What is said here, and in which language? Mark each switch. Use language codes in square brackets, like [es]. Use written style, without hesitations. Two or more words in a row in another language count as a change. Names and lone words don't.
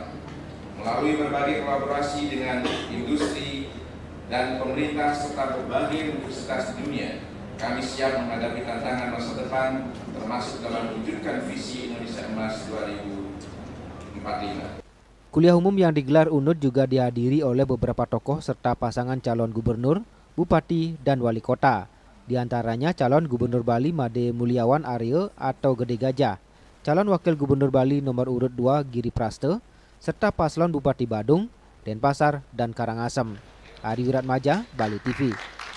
[id] Melalui berbagai kolaborasi dengan industri dan pemerintah serta berbagai universitas di dunia, kami siap menghadapi tantangan masa depan, termasuk dalam mewujudkan visi Indonesia Emas 2045. Kuliah umum yang digelar UNUD juga dihadiri oleh beberapa tokoh serta pasangan calon gubernur, bupati, dan wali kota. Di antaranya calon gubernur Bali Made Mulyawan Aryo atau Gede Gajah, calon wakil gubernur Bali nomor urut 2 Giri Praste, serta paslon Bupati Badung, Denpasar, dan Karangasem. Ari Wiratmaja, Bali TV.